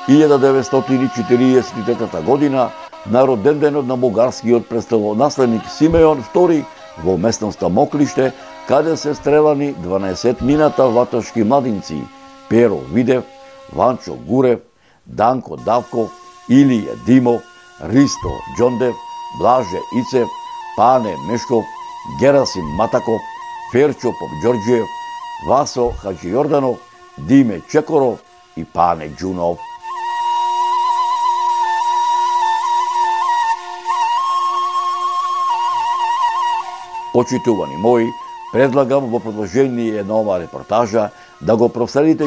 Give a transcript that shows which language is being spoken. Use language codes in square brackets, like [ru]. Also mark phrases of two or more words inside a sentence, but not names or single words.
[mk] 1943 година на роденденот на бугарскиот престолонаследник Симеон II во местноста Моклиште, каде се стрелани 12-мината ваташки младинци Перо Видев, Ванчо Гурев, Данко Давков, Илија Димов, Ристо Ѓондев, Блаже Ицев, Пане Мешков, Герасим Матаков, Ферчо Попđorđev, Васо Хаџијорданов, Диме Чекоров и Пане Џунов. Почитувани мои, предлагам во продолжение на оваа репортажа да го проследите